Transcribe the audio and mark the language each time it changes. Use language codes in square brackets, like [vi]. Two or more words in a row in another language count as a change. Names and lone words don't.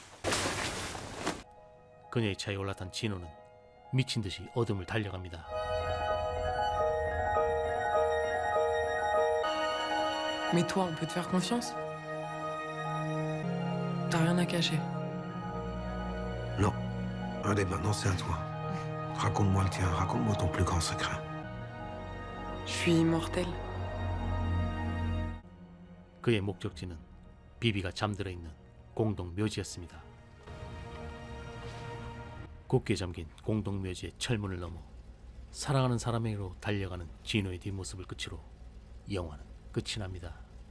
[ko] 그녀의 차에 올라탄 진호는 미친 듯이 어둠을 달려갑니다. [fr] Mais toi, on peut te faire confiance? T'as rien à cacher. Non. Allez, maintenant, c'est à toi. Raconte-moi le tien. Raconte-moi ton plus grand secret. Je suis immortelle. [ko] 그의 목적지는 비비가 잠들어 있는 공동 묘지였습니다. 굳게 잠긴 공동 묘지의 철문을 넘어 사랑하는 사람에게로 달려가는 진호의 뒷모습을 끝으로 영화는 끝이 납니다.